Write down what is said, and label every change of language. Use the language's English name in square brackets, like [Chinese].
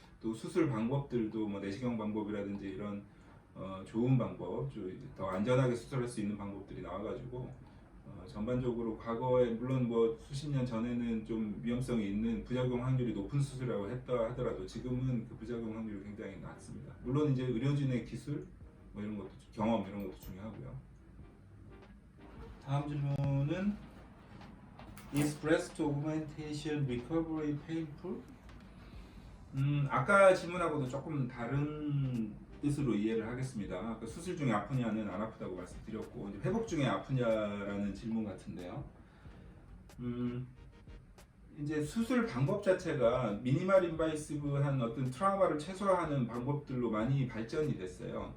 [Korean] 또 수술 방법들도 뭐 내시경 방법이라든지 이런 좋은 방법, 더 안전하게 수술할 수 있는 방법들이 나와가지고 전반적으로 과거에 물론 뭐 수십 년 전에는 좀 위험성이 있는 부작용 확률이 높은 수술이라고 했다 하더라도 지금은 그 부작용 확률이 굉장히 낮습니다. 물론 이제 의료진의 기술, 뭐 이런 것도 경험 이런 것도 중요하고요. 다음 질문은 [English] Is breast augmentation recovery painful? [Korean] 아까 질문하고도 조금 다른 뜻으로 이해를 하겠습니다. 아까 수술 중에 아프냐는 안 아프다고 말씀드렸고 이제 회복 중에 아프냐라는 질문 같은데요. 이제 수술 방법 자체가 미니멀 인바이시브한 어떤 트라우마를 최소화하는 방법들로 많이 발전이 됐어요.